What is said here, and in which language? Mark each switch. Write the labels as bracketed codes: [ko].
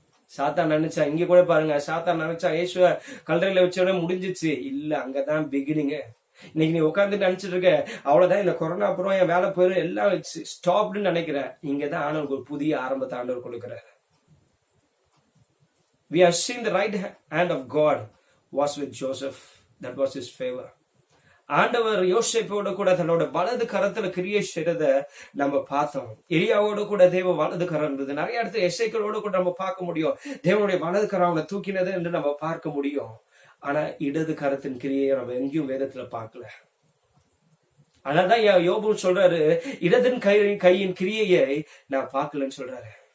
[ta] சாத்தான் நினைச்சா, இங்க கூட பாருங்க, சாத்தான் நினைச்சா இயேசுவ கல்லறையில வச்சோட முடிஞ்சிச்சு. இல்ல, அங்கதான் பிகினிங். இன்னைக்கு நீ உட்கார்ந்து நினைச்சிட்டு இருக்க அவ்வளவுதான், இந்த கொரோனா அப்புறம் என் வேலை போயிடும் எல்லாம் ஸ்டாப்னு நினைக்கிறேன். இங்கதான் ஆண்டவருக்கு ஒரு புதிய ஆரம்பத்தை ஆண்டவர் கொடுக்கிறார். [en] We have seen the right hand of God was with Joseph. That was his favor. [ta] ஆண்டவர் யோசேப்போட கூட தன்னோட வலது கரத்துல கிரியை செய்யறத நம்ம பார்த்தோம். எலியாவோட கூட தேவ வலது கரம் இருந்தது. நிறைய இடத்துல எசேக்கியேலோட கூட நம்ம பார்க்க முடியும், தேவனுடைய வலது கரம் அவனை தூக்கினது என்று நம்ம பார்க்க முடியும். ஆனா இடது கரத்தின் கிரியை நம்ம எங்கேயும் வேதத்துல பார்க்கல. அதனாலதான் யோபு சொல்றாரு, இடதின் கையின் கிரியையை நான் பார்க்கலன்னு சொல்றாரு.